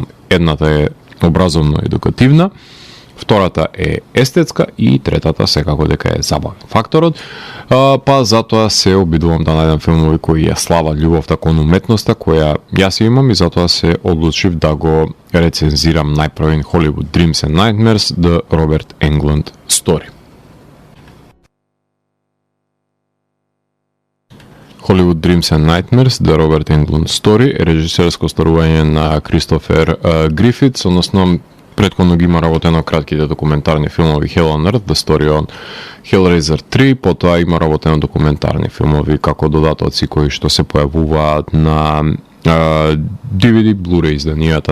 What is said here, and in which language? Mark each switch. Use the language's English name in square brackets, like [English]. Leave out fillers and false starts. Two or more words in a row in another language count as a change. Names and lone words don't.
[Macedonian] Едната е образовно-едукативна, втората е естетска и третата секако дека е забавен факторот. Па затоа се обидувам да најдам филмови кои ја слават љубовта кон уметноста која јас имам и затоа се одлучив да го рецензирам најпрвен Hollywood Dreams and Nightmares The Robert Englund Story. Hollywood Dreams and Nightmares, The Robert Englund Story, е режисерско остварување на Кристофер Грифитс, односно претходно ги има работено кратките документарни филмови Hell on Earth, The Story on Hellraiser 3, потоа има работено документарни филмови како додатоци кои што се појавуваат на DVD, Blu-ray изданијата